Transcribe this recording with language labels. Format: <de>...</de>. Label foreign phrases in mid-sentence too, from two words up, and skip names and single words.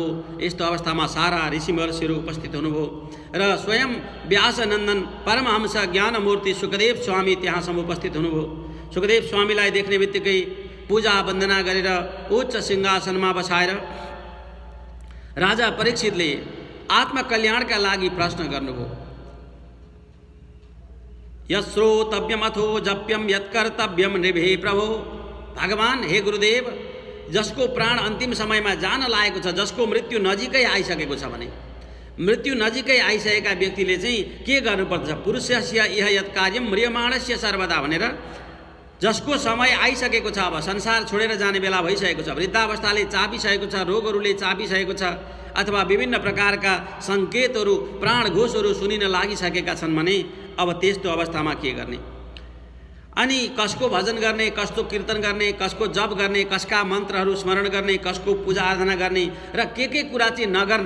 <ne>यस्तो अवस्थामा सारा ऋषि महर्षिहरू उपस्थित हुनुभयो र स्वयं व्यासनन्दन परमहंस ज्ञानमूर्ति सुखदेव स्वामी त्यहाँसम्म उपस्थित हुनुभयो। सुखदेव स्वामीलाई देख्ने बित्तिकै पूजा वन्दना गरेर उच्च सिंहासनमा बसाएर राजा परीक्षितले आत्मकल्याणका लागि प्रश्न गर्नुभयो।</ne> <sa>यश्रोतव्यम अथो जप्यम यत्कर्तव्यम नृभे प्रभो।</sa> <ne>भगवान हे गुरुदेव, जसको प्राण अंतिम समयमा जान लागेको छ, जसको मृत्यु नजिकै आइसकेको छ भने मृत्यु नजिकै आइसकेका व्यक्तिले चाहिँ के गर्नुपर्छ?</ne> <sa>पुरुषस्य इह यत् कार्यम म्रियमाणस्य सर्वदा</sa> <ne>भनेर जसको समय आइसकेको छ, अब संसार छोडेर जाने बेला भइसकेको छ, वृद्धावस्थाले चापिसकेको छ, रोगहरूले चापिसकेको छ अथवा विभिन्न प्रकारका संकेतहरू प्राणघोषहरू सुनिन लागिसकेका छन् भने अब त्यस्तो अवस्थामा के गर्ने? अनि कसको भजन गर्ने, कसको कीर्तन गर्ने, कसको जप गर्ने, कसका मन्त्रहरू स्मरण गर्ने, कसको पूजा आराधना गर्ने र के कुरा चाहिँ नगर्ने?</ne>